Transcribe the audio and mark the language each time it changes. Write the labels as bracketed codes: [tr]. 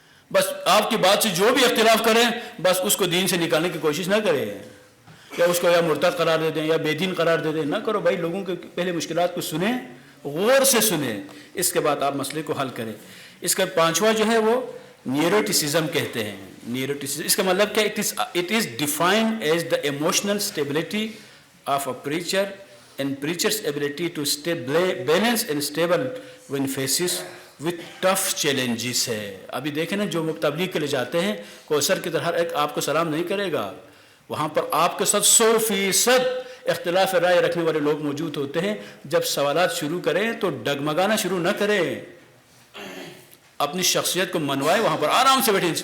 [ur] بس آپ کی بات سے جو بھی اختلاف کریں بس اس کو دین سے نکالنے کی کوشش نہ کریں, یا اس کو یا مرتد قرار دے دیں یا بے دین قرار دے دیں. نہ کرو بھائی. لوگوں کے پہلے مشکلات کو سنیں, غور سے سنیں, اس کے بعد آپ مسئلے کو حل کریں. اس کا پانچواں جو ہے وہ نیوروٹیسزم کہتے ہیں. نیوروٹیسزم اس کا مطلب کیا؟ [en] it is defined as the emotional stability of a preacher and preacher's ability to stay balanced and stable when faces with tough challenges ہے. [ur] ابھی دیکھیں نا جو تبلیغ کے لیے جاتے ہیں کوثر کی طرح ہر ایک آپ کو سلام نہیں کرے گا. وہاں پر آپ کے ساتھ 100% اختلاف رائے رکھنے والے لوگ موجود ہوتے ہیں. جب سوالات شروع کریں تو ڈگمگانا شروع نہ کریں, اپنی شخصیت کو منوائے, وہاں پر آرام سے بیٹھیں.